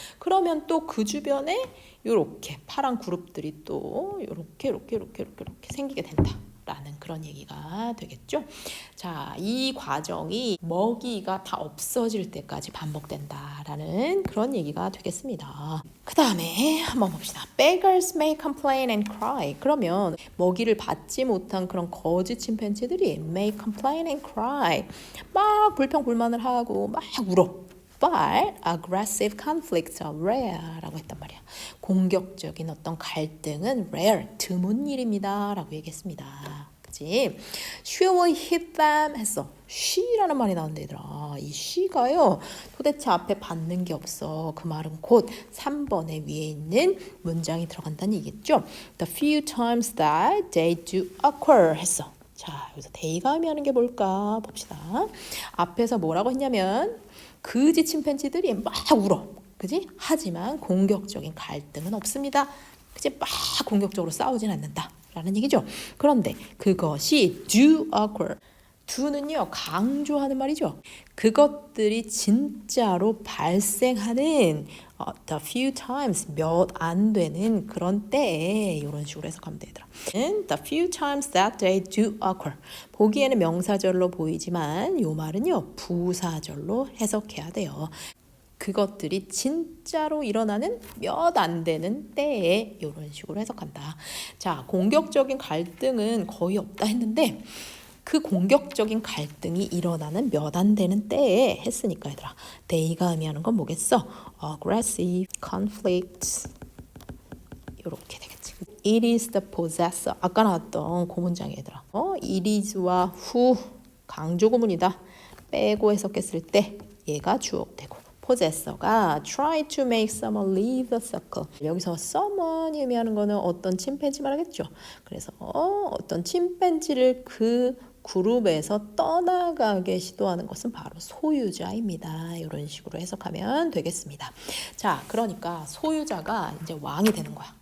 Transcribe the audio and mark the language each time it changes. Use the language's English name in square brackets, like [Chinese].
[Korean] 그러면 또 그 주변에 이렇게 파란 그룹들이 또 이렇게 생기게 된다. 라는 그런 얘기가 되겠죠. 자, 이 과정이 먹이가 다 없어질 때까지 반복된다라는 그런 얘기가 되겠습니다. 그 다음에 한번 봅시다. [English] Beggars may complain and cry. [Korean] 그러면 먹이를 받지 못한 그런 거지 침팬지들이 [English] may complain and cry. [Korean] 막 불평불만을 하고 막 울어. [English] But aggressive conflicts are rare [Korean] 라고 했단 말이야. 공격적인 어떤 갈등은 rare, 드문 일입니다 라고 얘기했습니다. 그치? [English] She will hit them [Korean] 했어. she라는 말이 나온다 얘들아. 이 she가요 도대체 앞에 받는 게 없어. 그 말은 곧 3번에 위에 있는 문장이 들어간다는 얘기겠죠. [English] The few times that they do occur 했어. [Korean] 자, 여기서 they가 의미하는 게 뭘까 봅시다. 앞에서 뭐라고 했냐면 그지 침팬지들이 막 울어. 그지? 하지만 공격적인 갈등은 없습니다. 그지? 막 공격적으로 싸우진 않는다 라는 얘기죠. 그런데 그것이 [English] do occur. [Korean] do는요 강조하는 말이죠. 그것들이 진짜로 발생하는 [English] the few times [Korean] 몇 안 되는 그런 때에 이런 식으로 해석하면 되더라. [English] The few times that they do occur. [Korean] 보기에는 명사절로 보이지만 이 말은요 부사절로 해석해야 돼요. 그것들이 진짜로 일어나는 몇 안 되는 때에 이런 식으로 해석한다. 자, 공격적인 갈등은 거의 없다 했는데 그 공격적인 갈등이 일어나는 몇 안 되는 때에 했으니까 얘들아. they가 의미하는 건 뭐겠어? aggressive, conflict 이렇게 되겠지. [English] It is the possessor. [Korean] 아까 나왔던 고문장이 얘들아. it is와 who 강조 구문이다. 빼고 해석했을 때 얘가 주어되고 [English] possessor가 try to make someone leave the circle. [Korean] 여기서 someone이 의미하는 거는 어떤 침팬지 말하겠죠. 그래서 어떤 침팬지를 그 그룹에서 떠나가게 시도하는 것은 바로 소유자입니다. 이런 식으로 해석하면 되겠습니다. 자, 그러니까 소유자가 이제 왕이 되는 거야.